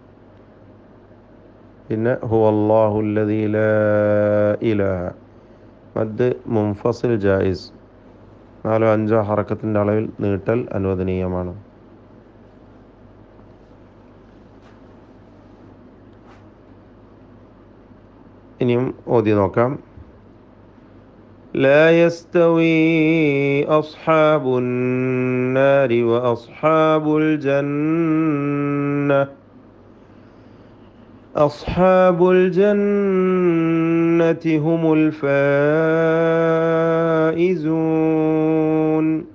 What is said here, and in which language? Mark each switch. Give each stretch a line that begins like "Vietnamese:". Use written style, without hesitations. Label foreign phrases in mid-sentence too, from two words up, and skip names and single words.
Malayalam: പിന്നെ
Arabic: هو الله الذي لا إله, مد منفصل جائز,
Malayalam: 4-5 ഹറക്കത്തിൻ്റെ അളവിൽ നീട്ടൽ അനുവദനീയമാണ്. ഇനിയും ഓതി നോക്കാം.
Arabic: لا يستوي أصحاب النار وأصحاب الجنة أصحاب الجنة هم الفائزون.